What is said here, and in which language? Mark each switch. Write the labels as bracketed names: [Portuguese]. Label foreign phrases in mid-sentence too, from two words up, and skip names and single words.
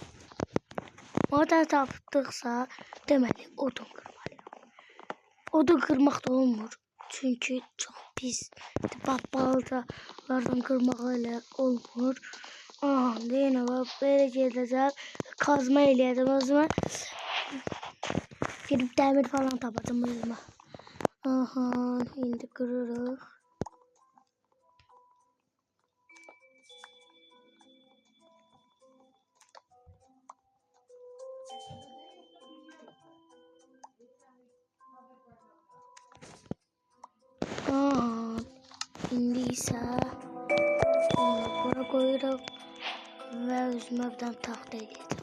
[Azerbaijani] Maden tapdıqsa deməli [Turkish] odun kırmalıyım. Odun kırmak da olmur. Çünkü çok pis. Baltalardan kırmak öyle olmur. Aha, yine bak böyle geleceğim. [Azerbaijani] Kazma eləyəcəm özümə. [Turkish] Gidip demir falan tapacağım özümə. [Azerbaijani] Aha, indi kırırıq. Aha, indi ise bura koyuram və özümə bir dənə taxta eləyəcəm.